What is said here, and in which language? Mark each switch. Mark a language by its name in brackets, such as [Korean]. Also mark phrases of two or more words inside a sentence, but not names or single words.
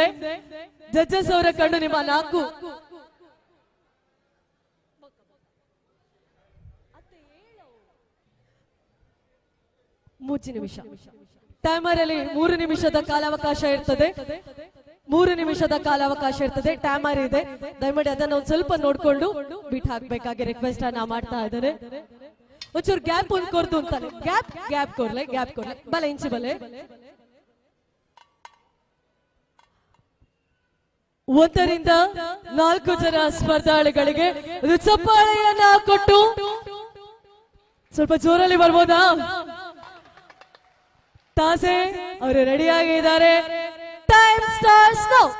[Kannada] ಜಡ್ಜಸ್ ಅವರ ಕಣ್ಣು ನಿಮ್ಮ 4 ನಿಮಿಷ ಟೈಮರ್ ಅಲ್ಲಿ 3 ನಿಮಿಷದ ಕಾಲಾವಕಾಶ ಇರ್ತದೆ. 3 ನಿಮಿಷದ ಕಾಲಾವಕಾಶ ಇರ್ತದೆ. ಟೈಮರ್ ಇದೆ, ದಯಮಾಡಿ ಅದನ್ನ ಒಂದ್ ಸ್ವಲ್ಪ ನೋಡ್ಕೊಂಡು ಬಿಟ್ ಹಾಕ್ಬೇಕಾಗಿ ರಿಕ್ವೆಸ್ಟ್ ಅನ್ನ ಮಾಡ್ತಾ ಇದ್ದಾರೆ. [Tulu] ಒಂಚೂರು ಗ್ಯಾಪ್ ಕೊರ್ದು ಅಂತಾನೆ, ಗ್ಯಾಪ್ ಕೊಡ್ಲೆ ಬಲೆ ಇಂಚಿ ಬಲೆ. [Kannada] 1 ರಿಂದ 4 ಜನ ಸ್ಪರ್ಧಾಳುಗಳಿಗೆ ಚಪ್ಪಾಳೆಯನ್ನ ಕೊಟ್ಟು ಸ್ವಲ್ಪ ಜೋರಲ್ಲಿ ಬರ್ಬೋದಾ? ತಾಸೆ ಅವರು ರೆಡಿಯಾಗಿದ್ದಾರೆ. [English] Time starts now.